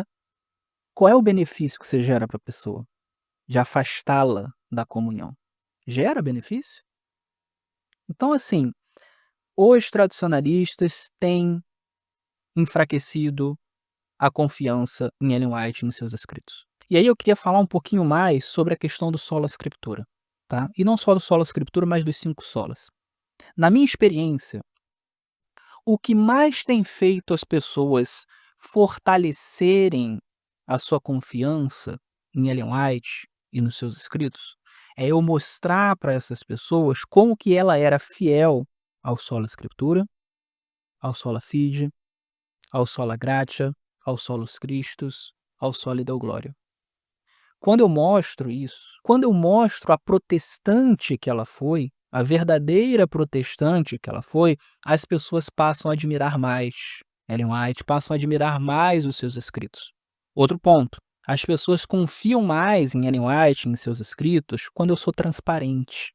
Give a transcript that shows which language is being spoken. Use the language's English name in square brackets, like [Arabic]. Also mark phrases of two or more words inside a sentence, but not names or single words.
[Portuguese] Qual é o benefício que você gera para a pessoa, de afastá-la da comunhão? Gera benefício? Então, assim, os tradicionalistas têm enfraquecido a confiança em Ellen White e em seus escritos. E aí eu queria falar um pouquinho mais sobre a questão do [Latin] sola scriptura, [Portuguese] tá? E não só do [Latin] sola scriptura, [Portuguese] mas dos 5 solas. Na minha experiência, o que mais tem feito as pessoas fortalecerem a sua confiança em Ellen White e nos seus escritos, é eu mostrar para essas pessoas como que ela era fiel ao [Latin] sola scriptura, [Portuguese] ao [Latin] sola fide, [Portuguese] ao [Latin] sola gratia, [Portuguese] ao [Latin] solus Christus, [Portuguese] ao [Latin] soli deo gloria. [Portuguese] Quando eu mostro isso, quando eu mostro a protestante que ela foi, a verdadeira protestante que ela foi, as pessoas passam a admirar mais Ellen White, passam a admirar mais os seus escritos. Outro ponto, as pessoas confiam mais em Ellen White, em seus escritos, quando eu sou transparente.